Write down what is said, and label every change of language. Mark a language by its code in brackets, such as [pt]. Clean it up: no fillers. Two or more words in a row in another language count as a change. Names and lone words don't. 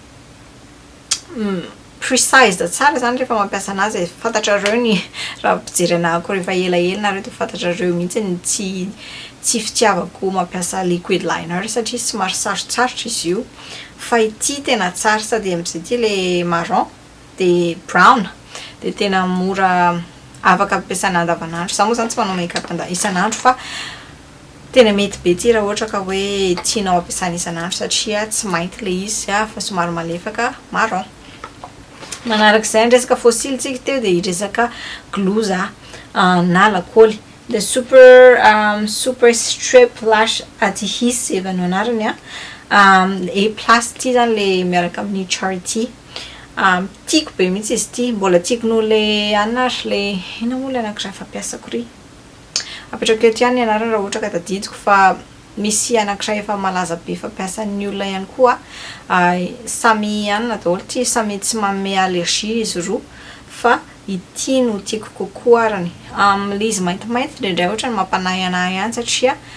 [mg] precise tsara zany rehefa mampiasa anazy fantatrareo ny raha pijery anako rehefa elaela nareo de fantatrareo mihitsy tsy fitiavako mampiasa [en] liquid liner [mg] satria somary sarotsarotra izy io fa ity tena tsara sady am'izay ty le marron de brown de tena mora afaka ampiasaina andavanandro za moa zany tsy manao make-up isanandro fa tena mety be ty raha ohatra ka hoe tianao ampiasaina isanandro satria tsy mainty le izy fa somary malefaka marron. Manarak'izay ny resaka fossile tsika teo de resaka glouse na lakoly the super strip lash adhesive no anarany A+ ty zany le miaraka amin'ny Charity tiako be mihitsy izy ty mbola tiako noho le anary le ina moa le anankiray fampiasako ry apetrako eto ihany anarany raha ohatra ka tadidiko fa misy anankiray efa malaza be fampiasan'ny olona ihany koa samy anana daholo ty samy tsy manome allergie izy roa fa ity no tiako kokoa arany le izy maintimainty indraindray ohatrany mampanahy anahy ihany satria